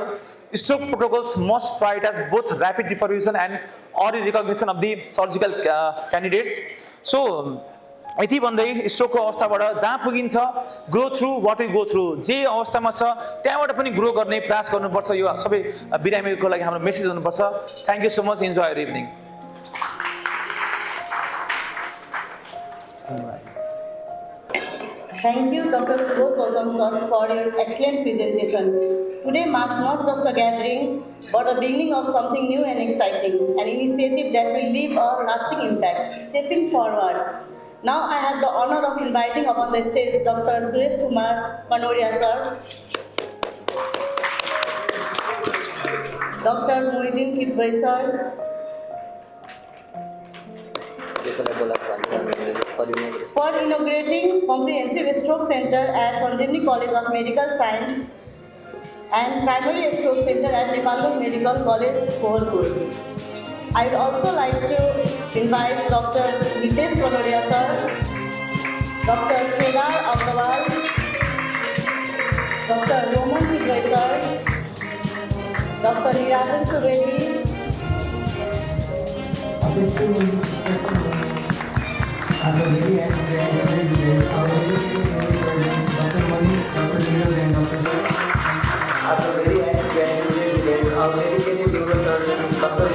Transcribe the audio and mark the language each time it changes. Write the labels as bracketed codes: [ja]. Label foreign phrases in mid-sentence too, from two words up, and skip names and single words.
[en] Stroke protocols must prioritize both rapid defibrillation and early recognition of the surgical candidates. [ne] सो यति भन्दै स्ट्रोकको अवस्थाबाट जहाँ पुगिन्छ [en] grow through what we go through, [ne] जे अवस्थामा छ त्यहाँबाट पनि ग्रो गर्ने प्रयास गर्नुपर्छ। यो सबै बिरामीको लागि हाम्रो मेसेज हुनुपर्छ। [en] Thank you so much, enjoy your evening. Thank you, Dr. Subodh Gautam sir, for your excellent presentation. Today marks not just a gathering, but a beginning of something new and exciting, an initiative that will leave a lasting impact. Stepping forward, now I have the honor of inviting upon the stage Dr. Suresh Kumar Kanodia sir, Dr. Muhyiddin Kidwai sir, for inaugurating Comprehensive Stroke Center at Sanjeevani College of Medical Science and Primary Stroke Center at ZeeNepal Medical College, Kohalpur. I would also like to invite Dr. Ritesh Kanodia sir, Dr. Kedar Agrawal, Dr. Roman Kidwai sir, Dr. Nirajan Subedi, I'm very happy today. Dr. Manish, Dr. Neeraj and Dr. I'm very happy today. Our dedicated neurosurgeons, Dr.